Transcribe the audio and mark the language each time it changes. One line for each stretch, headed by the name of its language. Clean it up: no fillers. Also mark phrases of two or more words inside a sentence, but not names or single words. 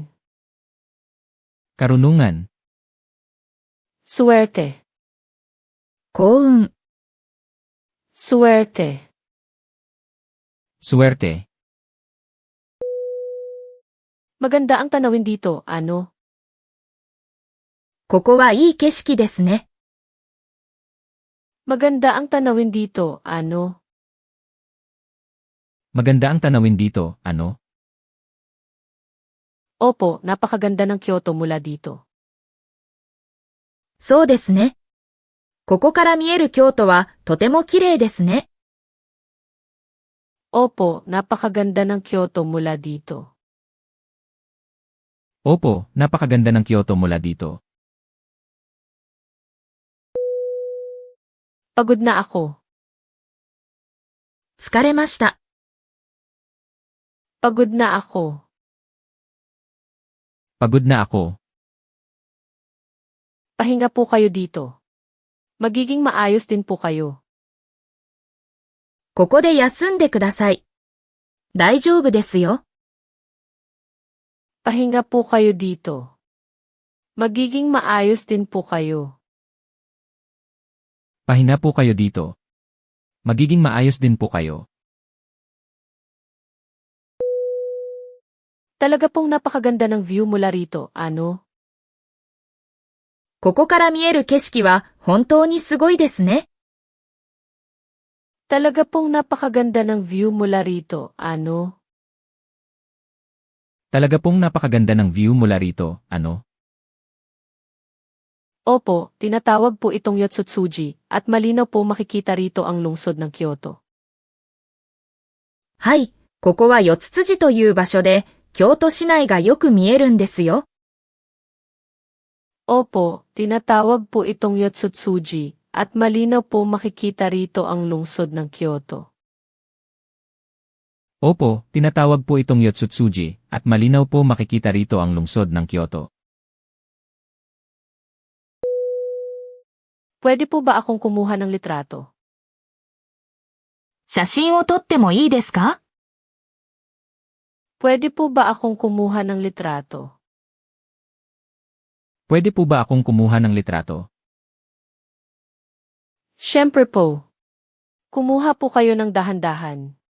Filipino: Karunungan. Suwerte.
Japanese: 幸運、
Filipino: Suwerte. Suwerte. Maganda ang tanawin dito, ano?
Japanese: ここはいい景色ですね。
Filipino: Maganda ang tanawin dito, ano? Maganda ang tanawin dito, ano? Opo, napakaganda ng Kyoto mula dito.
Japanese: そうですね。ここから見える京都はとても綺麗ですね。
Filipino: Opo, napakaganda ng Kyoto mula dito. Opo, napakaganda ng Kyoto mula dito. Pagod na ako.
Japanese: 疲れました。
Filipino: Pagod na ako. Pagod na ako. Pahinga po kayo dito. Magiging maayos din po kayo.
Japanese: ここで休んでください。大丈夫ですよ。
Filipino: Pahinga po kayo dito. Magiging maayos din po kayo. Pahinga po kayo dito. Magiging maayos din po kayo. Talaga pong napakaganda ng view mula rito, ano?
Japanese: ここから見える景色は本当にすごいですね。
Filipino: Talaga pong napakaganda ng view mula rito, ano? Talaga pong napakaganda ng view mula rito, ano? Opo, tinatawag po itong Yotsutsuji, at malinaw po makikita rito ang lungsod ng Kyoto.
Japanese: はい、ここは四つ辻という場所で、京都市内がよく見えるんですよ。
Filipino: Opo, tinatawag po itong Yotsutsuji, at malinaw po makikita rito ang lungsod ng Kyoto. Opo, tinatawag po itong Yotsutsuji, at malinaw po makikita rito ang lungsod ng Kyoto. Pwede po ba akong kumuha ng litrato?
Japanese: 写真を撮ってもいいですか？
Filipino: Pwede po ba akong kumuha ng litrato? Pwede po ba akong kumuha ng litrato? Siyempre po. Kumuha po kayo ng dahan-dahan.